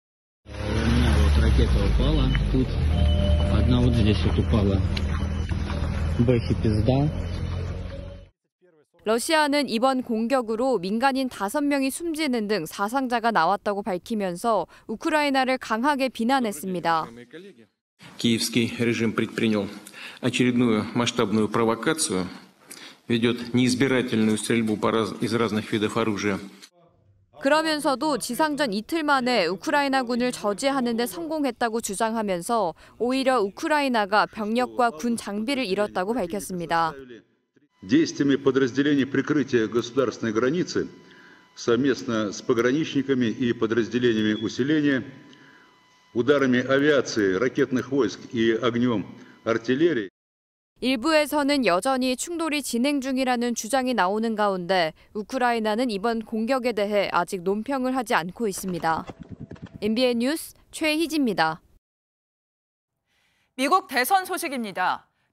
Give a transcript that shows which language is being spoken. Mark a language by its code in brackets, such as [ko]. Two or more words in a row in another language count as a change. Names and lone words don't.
[ko] 러시아는 이번 공격으로 민간인 5명이 숨지는 등 사상자가 나왔다고 밝히면서 우크라이나를 강하게 비난했습니다. [ru] Киевский режим предпринял очередную масштабную провокацию, ведет неизбирательную стрельбу из разных видов оружия. [ko] 그러면서도 지상전 이틀 만에 우크라이나군을 저지하는 데 성공했다고 주장하면서 오히려 우크라이나가 병력과 군 장비를 잃었다고 밝혔습니다. [ru] Действиями подразделений прикрытия государственной границы совместно с пограничниками и подразделениями усиления, ударами авиации, ракетных войск и огнем артиллерии. [ko] 일부에서는 여전히 충돌이 진행 중이라는 주장이 나오는 가운데 우크라이나는 이번 공격에 대해 아직 논평을 하지 않고 있습니다. MBN 뉴스 최희지입니다. 미국 대선 소식입니다.